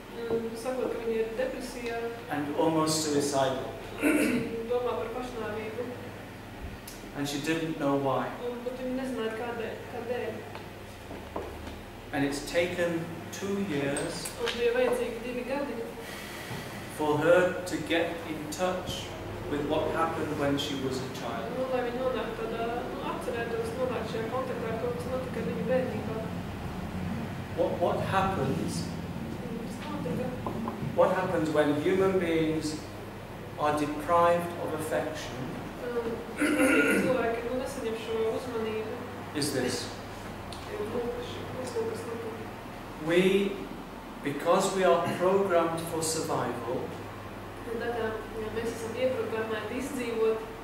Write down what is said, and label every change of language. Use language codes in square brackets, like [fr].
[lv] sakot, ka viņa ir depresijā, [en] and almost suicidal, [lv] domā par pašnāvību, [en] and she didn't know why. [lv] bet viņa nezināja kādēļ. [en] And it's taken 2 years [lv] Un bija vajadzīgi 2 gadi, [en] for her to get in touch with what happened when she was a child. [lv] lai viņa nonāktu tādā, atcerētos, nonāktu šajā kontaktā ar kaut kas notika viņa bērnībā. [en] What happens? [lv] Tas notika. [en] What happens when human beings are deprived of affection [lv] Cilvēki nesaņem šo uzmanību. [en] is this. [lv] Tas notika. [en] We, because we are programmed for survival, [lv] Un tā kā mēs esam ieprogrammēti izdzīvot,